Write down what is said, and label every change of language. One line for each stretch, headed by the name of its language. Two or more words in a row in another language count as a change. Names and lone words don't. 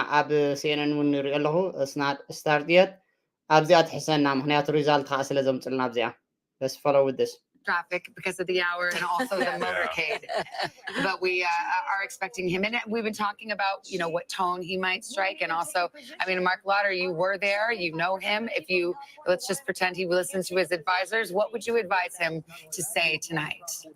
Tigrinya: ኣብ CNN እውን ንሪኦ ኣለኹ
English: it's not start yet
Tigrinya: ኣብዚኣ ትሕሰና ምክንያቱ ሪዛልት ከዓ ስለ ዘምፅልና ኣብዚኣ
English: let's follow with this traffic because of the hour and also the motorcade. But we are expecting him. And we've been talking about, you know, what tone he might strike. And also, I mean, Mark Lauder, you were there, you know him. If you, let's just pretend he listens to his advisors, what would you advise him to say tonight?